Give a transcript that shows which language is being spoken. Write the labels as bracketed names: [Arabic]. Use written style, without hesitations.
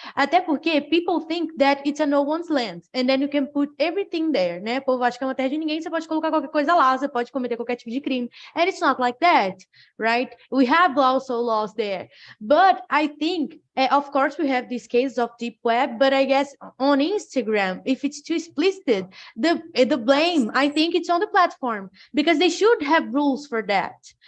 [Portuguese] Até porque [English] people think that it's a no one's land. And then you can put everything there, [Portuguese] né? O povo acha que é uma terra de ninguém, você pode colocar qualquer coisa lá, você pode cometer qualquer tipo de crime. [English] And it's not like that, right? We have also laws there. But I think, of course, we have these cases of deep web, but I guess on Instagram, if it's too explicit, the blame, I think it's on the platform, because they should have rules for that.